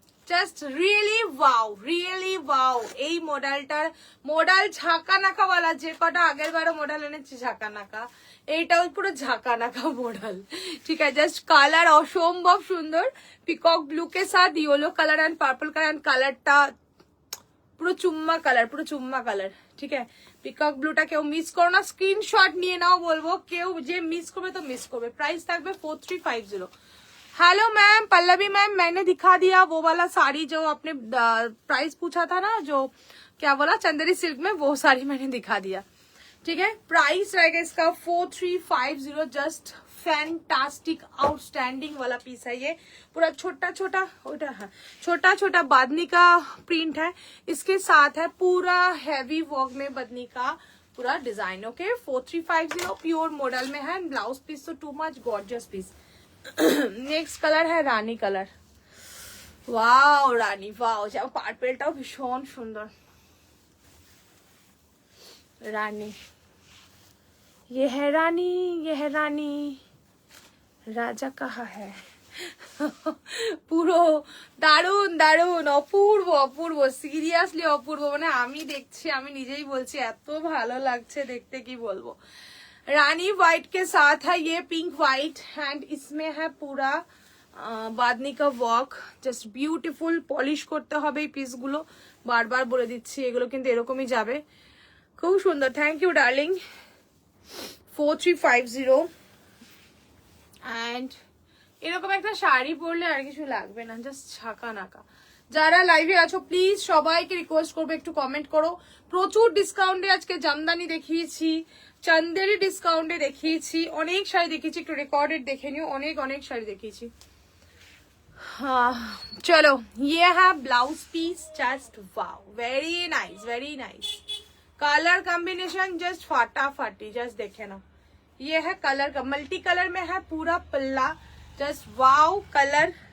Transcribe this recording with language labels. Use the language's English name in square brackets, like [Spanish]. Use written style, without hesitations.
[Bangla] Just really wow. এই মডেলটার model ঝাঁকা নাকাওয়ালা, যে কটা আগের বারও মডেল এনেছি ঝাঁকা নাকা, এইটাও পুরো ঝাঁকা নাকা মডেল, ঠিক আছে? জাস্ট কালার অসম্ভব সুন্দর, পিকক ব্লু [Hindi] के साथ [Bangla] yellow colour and purple colour and কালারটা পুরো চুম্মা কালার, পুরো চুম্মা কালার, ঠিক আছে? পিকক ব্লুটা কেউ মিস করো না, স্ক্রিনশট নিয়ে নাও, বলবো কেউ যে মিস করবে তো মিস করবে। প্রাইস থাকবে 4350। [Hindi] हेलो मैम, पल्लवी मैम, मैंने दिखा दिया वो वाला साड़ी जो आपने प्राइस पूछा था ना, जो क्या बोला चंदेरी सिल्क में, वो साड़ी मैंने दिखा दिया, ठीक है? प्राइस रहेगा इसका 4350। जस्ट फैंटास्टिक आउटस्टैंडिंग वाला पीस है ये, पूरा छोटा छोटा हाँ, छोटा छोटा बादनी का प्रिंट है, इसके साथ है पूरा हैवी वर्क में बदनी का पूरा डिजाइन, ओके? 4350 प्योर मॉडल में है। ब्लाउज पीस तो too much gorgeous piece. Next colour है रानी कलर, वाओ रानी वाओ, जब पार्पलटाও [Bangla] ভীষণ সুন্দর। [Hindi] रानी, ये है रानी, ये है रानी, राजा कहाँ है। [Bangla] পুরো দারুন দারুন, অপূর্ব অপূর্ব, সিরিয়াসলি অপূর্ব, মানে আমি দেখছি আমি নিজেই বলছি এত ভালো লাগছে দেখতে, কি বলবো। [Hindi] रानी व्हाइट के साथ है ये पिंक व्हाइट एंड इसमें है पूरा बादनी का वर्क, [English] Just beautiful. [Bangla] পলিশ করতে হবে এই পিসগুলো, বারবার বলে দিচ্ছি, এগুলো কিন্তু এরকমই যাবে, খুব সুন্দর। Thank you darling. 4350 এন্ড এরকম একটা শাড়ি পরলে আর কিছু লাগবে না, জাস্ট ছাকা নাকা। যারা লাইভে আছো প্লিজ সবাইকে রিকোয়েস্ট করবো একটু কমেন্ট করো। প্রচুর ডিসকাউন্টে আজকে জামদানি দেখিয়েছি, চন্দেরি ডিসকাউন্টে দেখিয়েছি, অনেক শাড়ি দেখিয়েছি, একটু রেকর্ডেড দেখে নিও, অনেক অনেক শাড়ি দেখিয়েছি। [Hindi] चलो ये है blouse piece, just wow, very nice. Colour combination just फाटाफाटी, just देखे ना, ये है कलर का, मल्टी कलर में है पूरा पल्ला, जस्ट वाओ कलर।